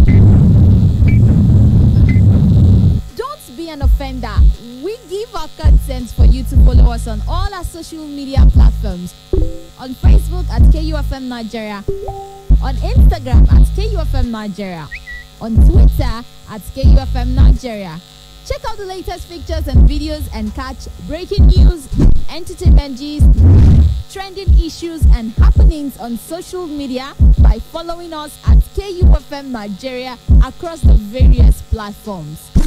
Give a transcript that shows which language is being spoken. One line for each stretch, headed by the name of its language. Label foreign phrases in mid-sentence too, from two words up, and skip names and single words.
English: Don't be an offender. We give our consent for you to follow us on all our social media platforms. On Facebook at KUFM Nigeria, on Instagram at KUFM Nigeria, on Twitter at KUFM Nigeria. Check out the latest pictures and videos and catch breaking news, entertainment gist, trending issues and happenings on social media by following us at KUFM Nigeria across the various platforms.